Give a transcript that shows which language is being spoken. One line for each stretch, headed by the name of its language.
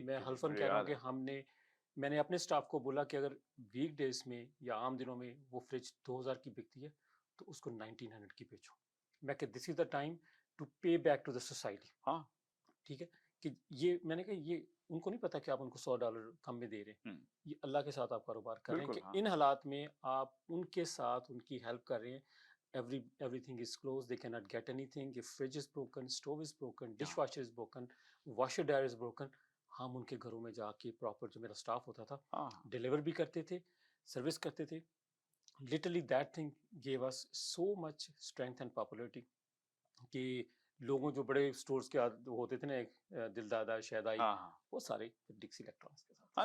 Urdu: میں حلفاً کہہ رہا ہوں کہ میں نے اپنے اسٹاف کو بولا کہ اگر ویک ڈیز میں یا عام دنوں میں وہ فریج 2000 کی بکتی ہے تو اس کو 1900 کی بیچو. میں کہ
English: This is the time to pay back to the society.
Urdu: ہاں ٹھیک ہے, کہ یہ میں نے کہا یہ ان کو نہیں پتا کہ آپ ان کو $100 کم میں دے رہے ہیں, یہ اللہ کے ساتھ آپ کاروبار کر رہے ہیں کہ ان حالات میں آپ ان کے ساتھ ان کی ہیلپ کر رہے ہیں.
English: Everything is closed, they cannot get anything. If fridge is broken, stove is broken, dishwasher is broken, washer dryer is broken.
Urdu: ہم ان کے گھروں میں جا کے پراپر جو میرا اسٹاف ہوتا تھا ڈیلیور بھی کرتے تھے, سروس کرتے تھے.
English: literally that thing give us so much strength and popularity
Urdu: کہ لوگوں جو بڑے اسٹورز کے ہوتے تھے نا, دل دادا شہدائی, وہ سارے ڈکسی الیکٹرانکس کے ساتھ.